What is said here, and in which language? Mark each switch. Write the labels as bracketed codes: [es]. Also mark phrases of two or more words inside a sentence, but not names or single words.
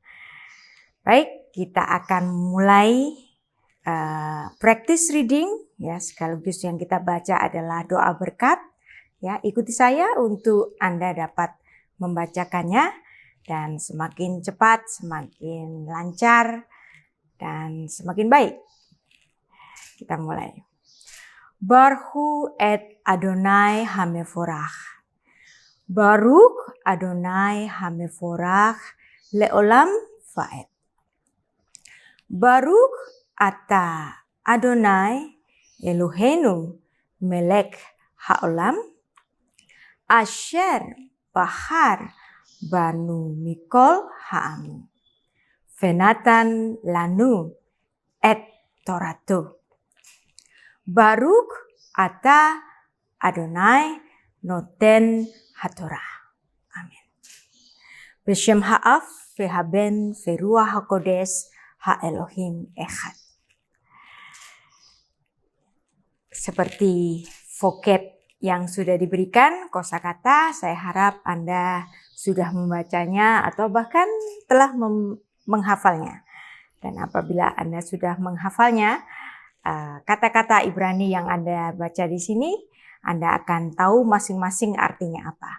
[id] Baik, kita akan mulai [en] practice reading, [id] ya. Sekaligus yang kita baca adalah doa berkat, ya. Ikuti saya untuk Anda dapat membacakannya dan semakin cepat, semakin lancar dan semakin baik. Kita mulai. [he] ברכו את אדוני המבורך. ברוך אדוני המבורך לעולם ועד. ברוך אתה אדוני אלוהינו מלך העולם אשר בחר בנו מכל העמים ונתן לנו את תורתו. ברוך אתה אדוני נותן התורה. אמן. בשם האב והבן ורוח הקודש האלוהים אחד. [id] Seperti vocab yang sudah diberikan, kosakata, saya harap Anda sudah membacanya atau bahkan telah menghafalnya. Dan apabila Anda sudah menghafalnya, kata-kata Ibrani yang Anda baca di sini, Anda akan tahu masing-masing artinya apa.